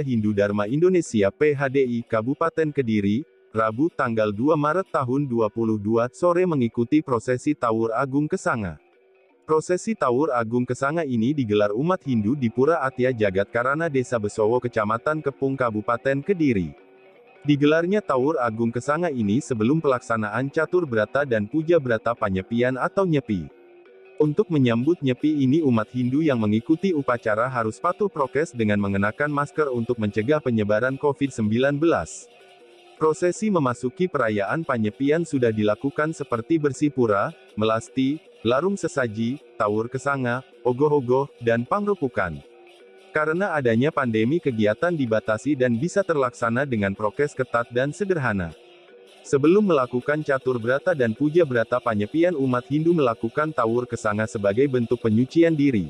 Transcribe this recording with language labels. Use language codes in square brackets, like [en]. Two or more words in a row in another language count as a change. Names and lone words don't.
[id] Hindu Dharma Indonesia PHDI Kabupaten Kediri, Rabu tanggal 2 Maret tahun 2022 sore mengikuti prosesi Tawur Agung Kesanga. Prosesi Tawur Agung Kesanga ini digelar umat Hindu di Pura Atya Jagat Karana Desa Besowo Kecamatan Kepung Kabupaten Kediri. Digelarnya Tawur Agung Kesanga ini sebelum pelaksanaan Catur Brata dan Puja Brata Panyepian atau Nyepi. Untuk menyambut Nyepi ini umat Hindu yang mengikuti upacara harus patuh prokes dengan mengenakan masker untuk mencegah penyebaran COVID-19. Prosesi memasuki perayaan Panyepian sudah dilakukan seperti bersih pura, melasti, larung sesaji, tawur kesanga, ogoh-ogoh, dan pangrupukan. Karena adanya pandemi kegiatan dibatasi dan bisa terlaksana dengan prokes ketat dan sederhana. Sebelum melakukan Catur Brata dan Puja Brata Panyepian umat Hindu melakukan Tawur Kesanga sebagai bentuk penyucian diri.